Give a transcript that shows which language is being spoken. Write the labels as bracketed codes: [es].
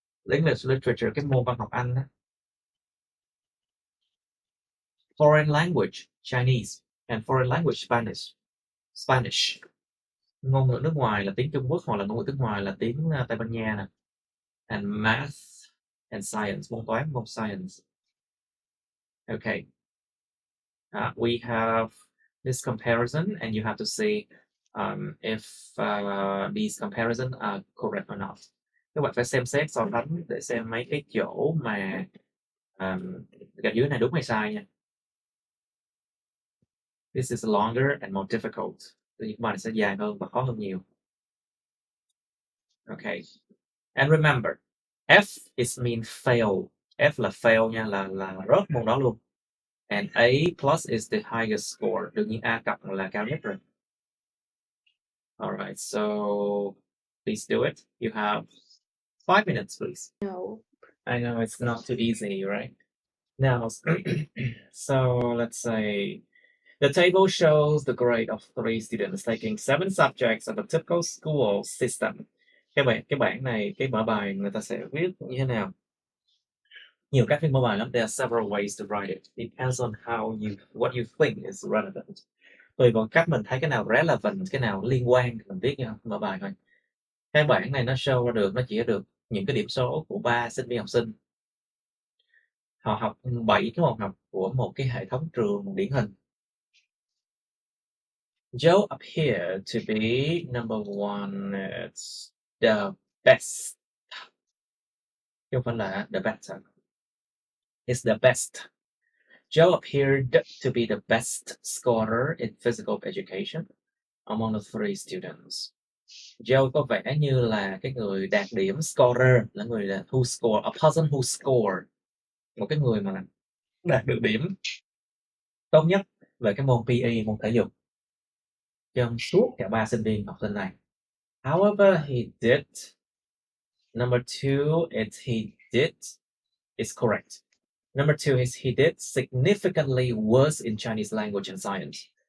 [vi] English Literature, cái môn văn học Anh đó. [en] Foreign language, Chinese, and foreign language, Spanish. [vi] Ngôn ngữ nước ngoài là tiếng Trung Quốc, hoặc là ngôn ngữ nước ngoài là tiếng Tây Ban Nha nè. [en] And math and science, môn toán, môn science. Okay. We have this comparison, and you have to see if these comparisons are correct or not. [vi] Các bạn phải xem xét so sánh để xem mấy cái chỗ mà gạch dưới này đúng hay sai nha. [en] This is longer and more difficult. [vi] Những bài sẽ dài hơn và khó hơn nhiều. [en] Okay. And remember, F is mean fail. [vi] F là fail nha, là rớt môn đó luôn. [en] And A plus is the highest score. [vi] Đương nhiên A cộng là cao nhất rồi. [en] Alright, so please do it. You have 5 minutes, please. No. I know it's not too easy, right? Now, so let's say the table shows the grade of 3 students taking 7 subjects of a typical school system. [vi] Cái bảng này, cái mở bài người ta sẽ viết như thế nào? Nhiều cách viết mở bài lắm. [en] There are several ways to write it. Depends on what you think is relevant. [vi] Tùy vào cách mình thấy cái nào relevant, cái nào liên quan mình viết như mở bài thôi. Cái bảng này nó show ra được, nó chỉ ra được những cái điểm số của 3 sinh viên học sinh. Họ học 7 cái môn học của một cái hệ thống trường điển hình. [en] Joe appeared to be number 1. It's the best. [vi] chứ không phải là the better. [en] It's the best. Joe appeared to be the best scorer in physical education among the three students. [vi] Joe có vẻ như là cái người đạt điểm, scorer là người là [en] who score, a person who scored, [vi] một cái người mà đạt được điểm tốt nhất về cái môn PE, môn thể dục trong suốt cả ba sinh viên học sinh này. [en] However, he did. Number two is he did is correct. Number two is he did significantly worse in Chinese language and science.